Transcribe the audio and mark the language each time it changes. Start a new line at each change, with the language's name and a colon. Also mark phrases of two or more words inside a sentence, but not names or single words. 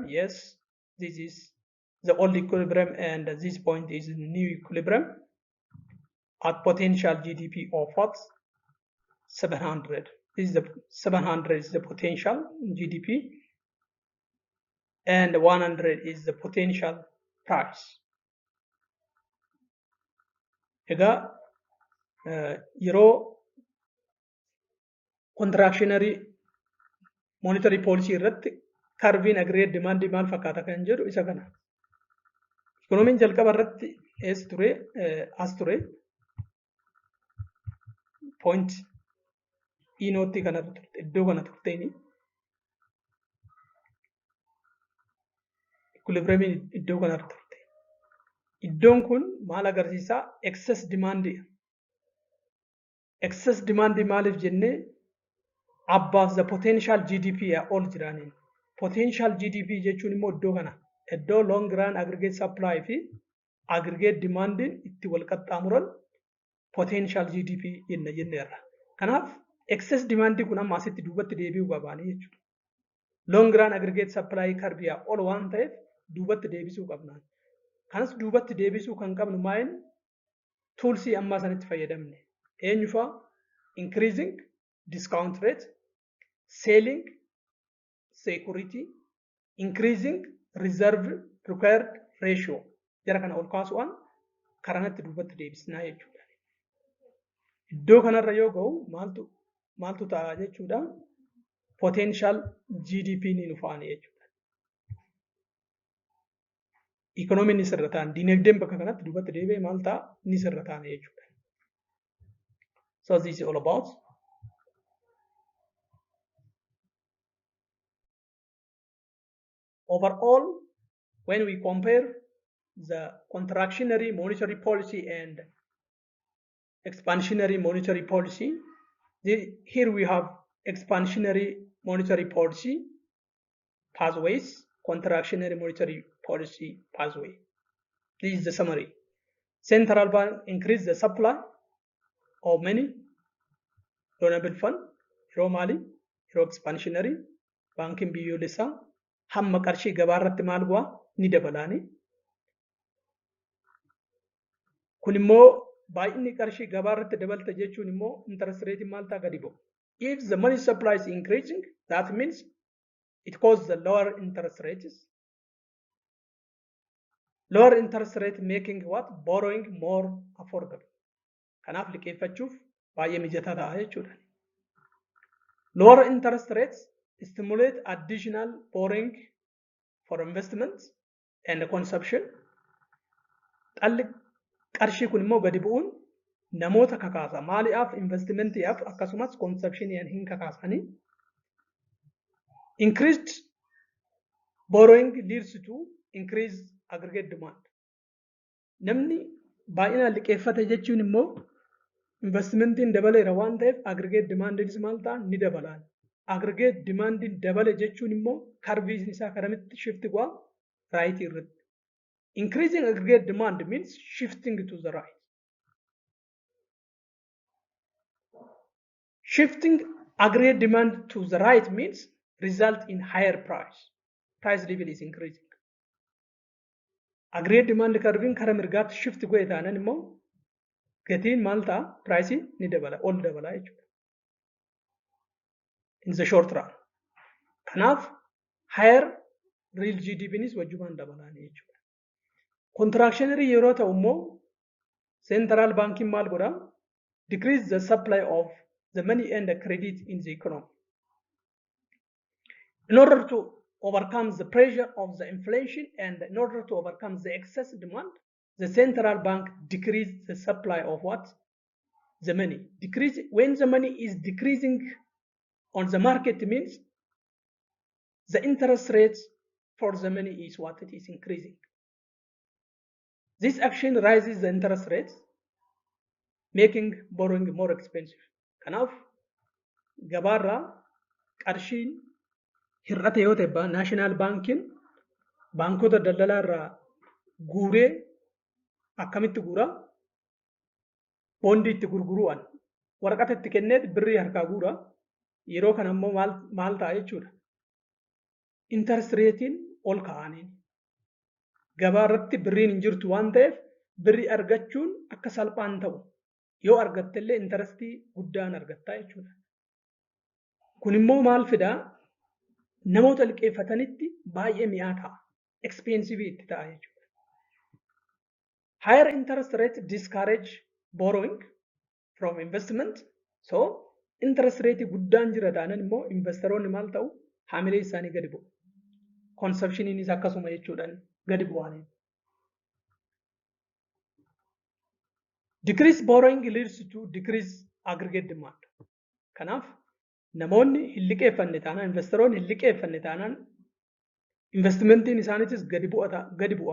English: Yes, this is the old equilibrium and this point is new equilibrium at potential GDP of what? 700. This is the 700 is the potential GDP and 100 is the potential price.
Oromo: Egaa yeroo
English: contractionary monetary policy
Oromo: irratti karviin
English: aggregate demand
Oromo: maal fakkaata kan jedhu isa kana. Ikoonomiin jalqaba irratti as ture point inootti kana turte iddoo kana turteeni equilibrium iddoo kana turte. Iddoon kun maal agarsiisaa?
English: Excess demand. Excess demand
Oromo: maaliif jennee
English: above the potential GDP
Oromo: ol jiraaniin.
English: Potential GDP
Oromo: jechuun immoo iddoo kana. Iddoo
English: long run aggregate supply
Oromo: fi
English: aggregate demand
Oromo: itti wal qaxxaamuran
English: potential GDP
Oromo: jenneerra. Kanaaf
English: excess demand
Oromo: kun amma asitti duubatti deebi'uu qabaanii jechuudha.
English: Long run aggregate supply
Oromo: karbiyaa ol waan ta'eef duubatti deebisuu qabnaan. Kanas duubatti deebisuu kan qabnu
English: maayin toolsii
Oromo: ammaa sanitti fayyadamne. Eenyufaa?
English: Increasing discount rate, selling security, increasing reserve required ratio.
Oromo: Jara kana ol kaasuudhaan karanatti duubatti deebisnaa jechuudha. Iddoo kanarra yoo ga'u maaltu ta'a jechuudha? Potential GDP ni nufaani jechuudha. Economiin ni sirra ta'an, dinagdeen bakka kanatti duubatti deebi'ee maal ta'a? Ni sirra ta'an jechuudha.
English: So this is all about overall, when we compare the contractionary monetary policy and expansionary monetary policy, here we have expansionary monetary policy pathways, contractionary monetary policy pathway. This is the summary. Central bank increase the supply of many loanable fund,
Oromo: yeroo maali? Yeroo expansionary bankiin biyyoolessaa hamma qarshii gabaarratti maal bu'aa? Ni dabalaani. Kun immoo baay'inni qarshii gabaarratti dabalta jechuun immoo
English: interest rate
Oromo: maal ta'a? Gadi bu'u.
English: If the money supply is increasing, that means it causes the lower interest rates. Lower interest rate making what? Borrowing more affordable.
Oromo: Kanaaf liqeeffachuuf baay'ee mijataa ta'a jechuudha.
English: Lower interest rates stimulate additional borrowing for investment and consumption.
Oromo: Dhalli qarshii kun immoo gadi bu'uun namoota kakaasa. Maaliif? Investmentiif akkasumas consumptioniin hin kakaasanii.
English: Increased borrowing leads to increased aggregate demand.
Oromo: Namni baay'inaan liqeeffate jechuun immoo investmentiin dabaleera waan ta'eef
English: aggregate demandiinis
Oromo: maal ta'a? Ni dabalaan.
English: Aggregate demandiin
Oromo: dabale jechuun immoo karviin isaa karamitti shift go'a? Right irratti.
English: Increasing aggregate demand means shifting to the right. Shifting aggregate demand to the right means result in higher price. Price level is increasing. Aggregate demand curve
Oromo: kara mirgaatti shift go'e taanan immoo gatiin maal ta'a? Price ni dabala, ol dabala jechuudha.
English: In the short run.
Oromo: Kanaaf
English: higher real GDP
Oromo: nis wajjumaan dabalaani jechuudha. Contractionary yeroo ta'u immoo
English: central banking
Oromo: maal godha?
English: Decrease the supply of the money and the credit in the economy. In order to overcome the pressure of the inflation and in order to overcome the excess demand, the central bank decrease the supply of what? The money. When the money is decreasing on the market means the interest rates for the money is what? It is increasing. This action raises the interest rates, making borrowing more expensive.
Oromo: Kanaaf gabaarraa qarshiin hir'ate yoo ta'e naashinaal baankiin baankota daldalaa irraa guuree akkamitti guuraa? Boondii itti gurguruudhaan waraqata itti kennee birrii harkaa guuraa. Yeroo kana immoo maal ta'a jechuudha?
English: Interest reetiin
Oromo: ol ka'aniin gabaa irratti birriin hin jirtu waan ta'eef birrii argachuun akka salphaan ta'u yoo argatte illee intarestii guddaan argattaa jechuudha. Kun immoo maal fidaa? Namoota liqeeffatanitti baay'ee mi'aa ta'a. Expensive itti ta'a jechuudha.
English: Higher interest rate discourage borrowing from investment.
Oromo: So
English: interest rate
Oromo: guddaan jira taanaan immoo investoroonni maal ta'u? Haamilee isaanii gadi bu'u. Consumptioniinis akkasuma jechuudhaan gadi bu'anii.
English: Decrease borrowing leads to decrease aggregate demand.
Oromo: Kanaaf namoonni hin liqeeffanne taanaan, investoroonni hin liqeeffanne taanaan investmentiin isaaniitis gadi bu'a.